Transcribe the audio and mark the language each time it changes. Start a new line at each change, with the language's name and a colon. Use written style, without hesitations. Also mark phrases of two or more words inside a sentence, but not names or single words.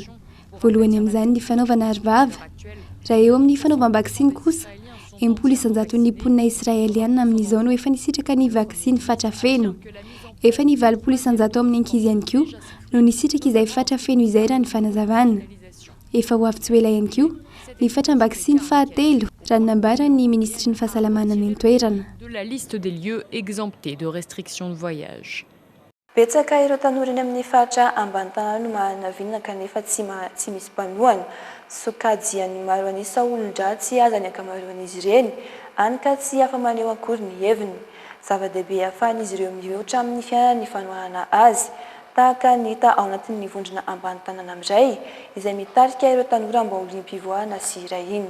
Malagasy: Voalohany amin'izany ny fanaovana arivava. Raha eo amin'ny fanaovam-baksiny kosa, 700,000 ny mponina Israeliana amin'izao no efa nisitraka ny vaksiny fatra feno. Efa ny 700,000 amin'ny ankizy ihany koa no nisitraka izay fatra feno izay raha ny fanazavana. Efa ho avy tsy ela ihany koa ny fatram-baksiny fahatelo raha nambaran'ny ministry ny fahasalamana ny an-toerana.
French: De la liste des lieux exemptés de restrictions de voyage.
Malagasy: Betsaka ireo tanora eny amin'ny fatra ambany tanàna no manana vinana kanefa tsy misy mpanohana. Sokajiany maro anisa olon-dratsy aza ny ankamaroan'izy ireny, any ka tsy afa maneho akory ny heviny. Zava-dehibe ahafahan'izy ireo mihoatra amin'ny fiainana ny fanohanana azy, tahaka ny hita ao anatin'ny vondrona ambany tanàna amin'izay, izay mitarika ireo tanora mba ho liam-pivoahana sy rahina.